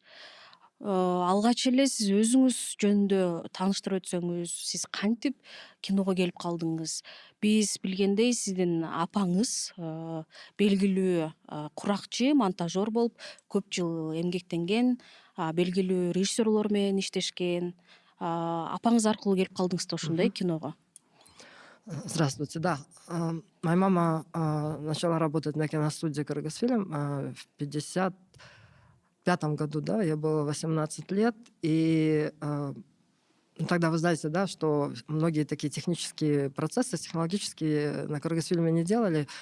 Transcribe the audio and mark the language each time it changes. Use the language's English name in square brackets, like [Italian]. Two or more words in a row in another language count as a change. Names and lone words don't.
[Kyrgyz] Алгач эле сиз өзүңүз жөнүндө тааныштырып өтсөңүз, сиз кантип киного келип калдыңыз? Биз билгендей, сиздин апаңыз белгилүү куракчы, монтажер болуп көп жыл эмгектенген, белгилүү режиссерлор менен иштешкен. Апаңыз аркылуу келип калдыңыз да ошондой киного. [Russian] Здравствуйте, да. Моя мама начала работать на киностудии «Кыргызфильм» в 1955 году, да, я было 18 лет, и тогда вы знаете, да, что многие такие технические процессы, технологические на «Кыргызфильме» не делали.